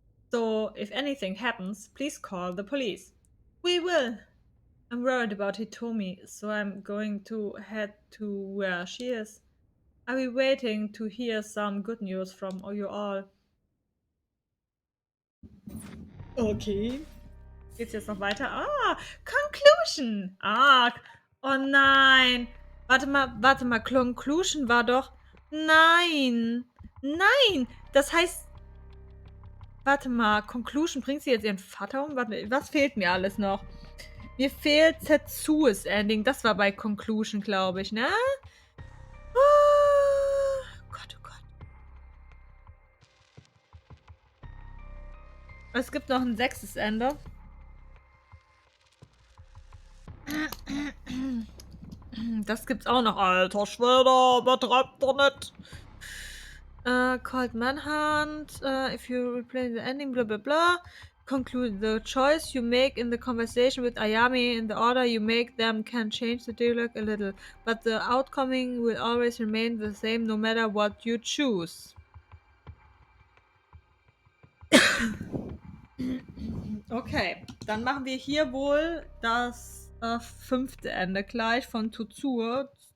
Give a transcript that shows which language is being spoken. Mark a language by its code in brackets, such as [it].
[en] So, if anything happens, please call the police. We will. I'm worried about Hitomi, so I'm going to head to where she is. I'll be waiting to hear some good news from you all. Okay. [de] Geht's jetzt noch weiter? Conclusion. Oh nein. Warte mal. Conclusion war doch. Nein. Nein. Das heißt. Warte mal. Conclusion, bringt sie jetzt ihren Vater um? Warte, was fehlt mir alles noch? Mir fehlt Tetsuo's Ending. Das war bei Conclusion, glaube ich, ne? Oh Gott, oh Gott. Es gibt noch ein 6. Ende. Das gibt's auch noch. Alter Schwede, übertreibt doch nicht. [en] Called Manhunt. If you replay the ending, blah blah blah. Conclude the choice you make in the conversation with Ayami in the order you make them can change the dialogue a little, but the outcome will always remain the same no matter what you choose. [de] Okay, dann machen wir hier wohl das 5. Ende gleich von Tetsuo.